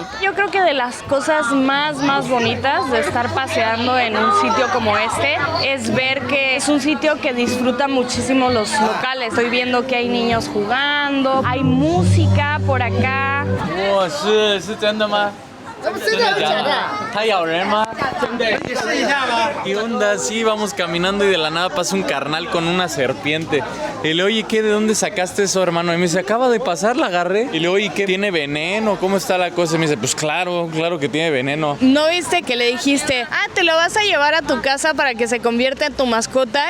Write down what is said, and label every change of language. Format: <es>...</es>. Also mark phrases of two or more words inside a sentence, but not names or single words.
<es>Yo creo que de las cosas más bonitas de estar paseando en un sitio como este es ver que es un sitio que disfruta muchísimo los locales. Estoy viendo que hay niños jugando, hay música por acá. Wow, ¿es verdad 吗？¿Está</es> <zh>咬人吗？</zh> <es>¿Qué onda? Sí, vamos caminando y de la nada pasa un carnal con una serpiente. Y le oye, ¿qué? ¿De dónde sacaste eso, hermano? Y me dice, acaba de pasar, la agarré. Y le oye, ¿qué? ¿Tiene veneno? ¿Cómo está la cosa? Y me dice, pues claro que tiene veneno. ¿No viste que le dijiste, te lo vas a llevar a tu casa para que se convierta en tu mascota?</es>